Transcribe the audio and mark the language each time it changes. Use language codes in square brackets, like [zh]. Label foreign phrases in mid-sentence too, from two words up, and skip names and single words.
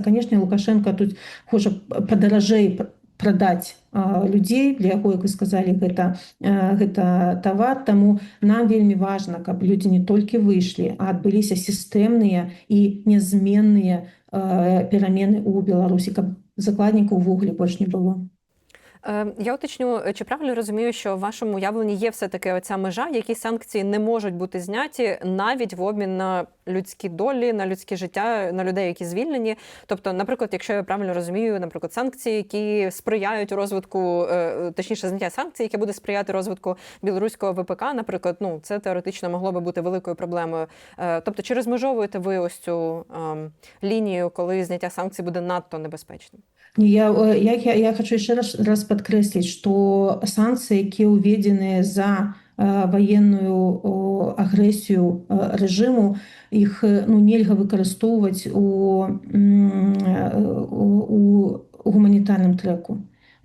[be] Канешне, Лукашенко тут хоча падаражэй прадаць людзей, для яго, як вы сказалі, гэта тавар. Таму нам вельмі важна, каб людзі не толькі выйшлі, а адбыліся сістэмныя і нязменныя перамены ў Беларусі, каб закладнікаў увогуле больш не было. [uk] Я уточню, чи правильно розумію, що в вашому уявленні є все-таки оця межа, які санкції не можуть бути зняті навіть в обмін на людські долі, на людське життя, на людей, які звільнені. Тобто, наприклад, якщо я правильно розумію, наприклад, санкції, які сприяють розвитку, точніше, зняття санкцій, яке буде сприяти розвитку білоруського ВПК, наприклад, ну, це теоретично могло би бути великою проблемою. Тобто, чи розмежовуєте ви ось цю лінію, коли зняття санкцій буде надто небезпечним? [be] Я хочу [ru] еще раз [be] подкрэсліць, што санкцыі, якія ўведзеныя за ваенную агрэсію рэжыму, іх нельга выкарыстоўваць у гуманітарным трэку.